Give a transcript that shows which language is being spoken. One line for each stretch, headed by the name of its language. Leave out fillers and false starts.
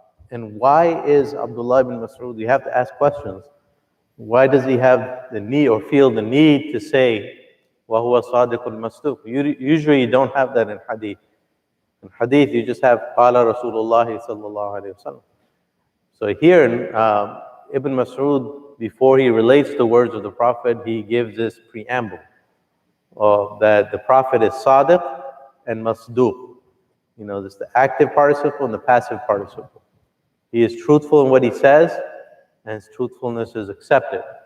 English: And why is Abdullah ibn Mas'ud, you have to ask questions. Why does he have the need or feel the need to say,
Arabic: وَهُوَ صَادِقُ الْمَصْدُوقُ?
English: Usually you don't have that in hadith. In hadith you just have
Arabic: قَالَ رَسُولُ اللَّهِ صَلَّى اللَّهُ عَلَيْهِ وَسَلَّم.
English: So here Ibn Mas'ud, before he relates the words of the Prophet, he gives this preamble that the Prophet is sadiq and masduq. You know, this is the active participle and the passive participle. He is truthful in what he says, and his truthfulness is accepted.